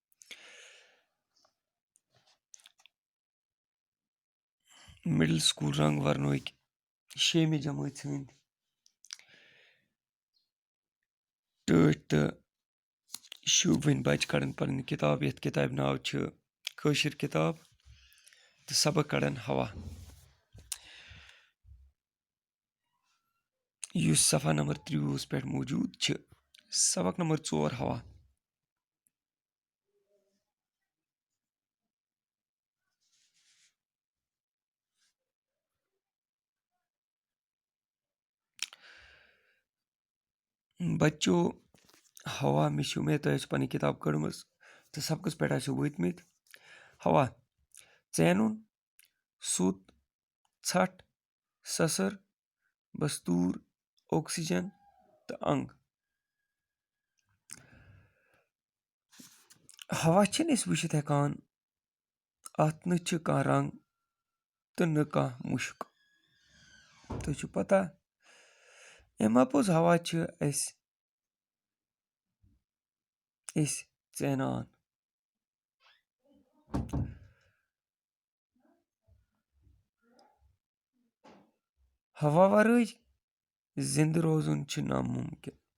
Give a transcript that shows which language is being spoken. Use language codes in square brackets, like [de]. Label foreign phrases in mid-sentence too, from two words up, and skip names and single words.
[ks] मिडल स्कूल रंग वर्नोक 6वीं जमात हंद टोट तो शूबन बच्चे कड़न पन किताब यथ किताब नाव कशिर किताब तो सबक कड़न हवा युस सफ़ा नंबर 30 पे मौजूद सबक नंबर 4 हवा। बच्चों हवा मे उम्मीद तुम पन किताब कड़म तो सबकस पे वतमित हवा चैनुन सुत छठ ससर बस्तूर ऑक्सीजन तो अंग। हवा वुचित हेकान अत न कह रंग तो न कह मुश्क तुझ पता अम अपोज हवा चैनान। हवा वरई जिंद रोजुन नामुमकिन।